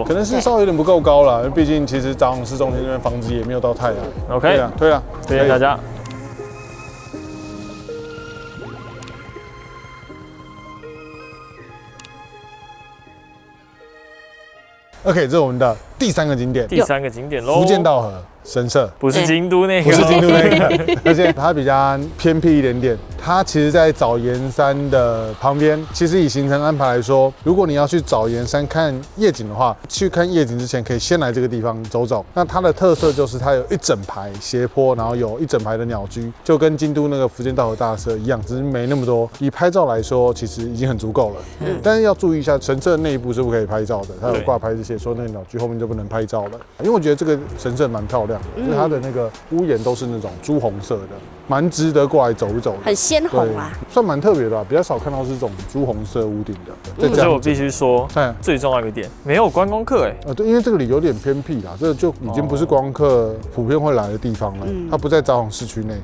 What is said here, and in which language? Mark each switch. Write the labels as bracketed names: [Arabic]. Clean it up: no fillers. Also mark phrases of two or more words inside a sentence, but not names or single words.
[Chinese] 可能是稍微有點不夠高啦，因為畢竟其實札幌市中心那邊房子也沒有到太陽。 OK，對啊，推薦大家。 OK， 這是我們的第3個景點。第3個景點嘍，伏見稻荷神社，不是京都那個，不是京都那個，而且它比較偏僻一點點。它其實，在藻岩山的旁邊。其實以行程安排來說，如果你要去藻岩山看夜景的話，去看夜景之前可以先來這個地方走走。那它的特色就是它有一整排斜坡，然後有一整排的鳥居，就跟京都那個伏見稻荷大社一樣，只是沒那麼多。以拍照來說，其實已經很足夠了。但是要注意一下，神社內部是不可以拍照的，它有掛牌子寫說那個鳥居後面就不能拍照了。因為我覺得這個神社蠻漂亮的，就是它的那個屋檐都是那種朱紅色的。蠻值得過來走一走的，很鮮紅啊，算蠻特別的，比較少看到是這種朱紅色屋頂的。而且我必須說，最重要一個點，沒有觀光客對，因為這個裡有點偏僻啦，這就已經不是觀光客普遍會來的地方了。它不在札幌市區內，